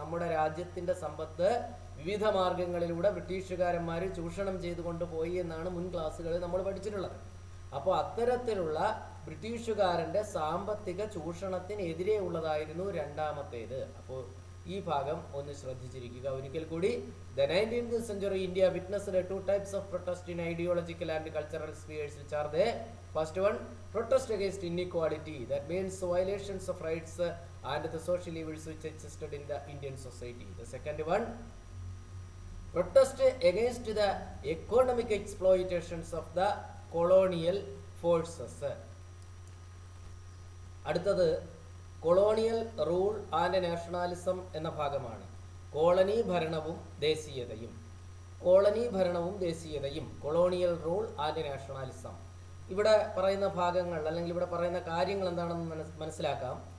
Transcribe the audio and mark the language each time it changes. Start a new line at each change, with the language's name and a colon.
Malayalam: നമ്മുടെ രാജ്യത്തിന്റെ സമ്പത്ത് വിവിധ മാർഗങ്ങളിലൂടെ ബ്രിട്ടീഷുകാരന്മാർ ചൂഷണം ചെയ്തു കൊണ്ടുപോയി എന്നാണ് മുൻ ക്ലാസ്സുകളിൽ നമ്മൾ പഠിച്ചിട്ടുള്ളത്. അപ്പോൾ അത്തരത്തിലുള്ള ബ്രിട്ടീഷുകാരന്റെ സാമ്പത്തിക ചൂഷണത്തിനെതിരെ ഉള്ളതായിരുന്നു രണ്ടാമത്തേത്. അപ്പോൾ ഈ ഭാഗം ഒന്ന് ശ്രദ്ധിച്ചിരിക്കുക. ഒരിക്കൽ കൂടി.
English: The 19th century India witnessed two types of protest in ideological and cultural spheres, which are the first one, protest against inequality, that means violations of rights and the social evils which existed in the Indian society. The second one, protest against the economic exploitations of the colonial forces.
Malayalam: അടുത്തത്
English: colonial rule and nationalism
Malayalam: എന്ന ഭാഗമാണ്. Colony ഭരണവും ദേശീയതയും. Colony ഭരണവും ദേശീയതയും,
English: Colonial rule and nationalism.
Malayalam: ഇവിടെ പറയുന്ന ഭാഗങ്ങൾ അല്ലെങ്കിൽ ഇവിടെ പറയുന്ന കാര്യങ്ങൾ എന്താണെന്ന് മനസ്സിലാക്കാം.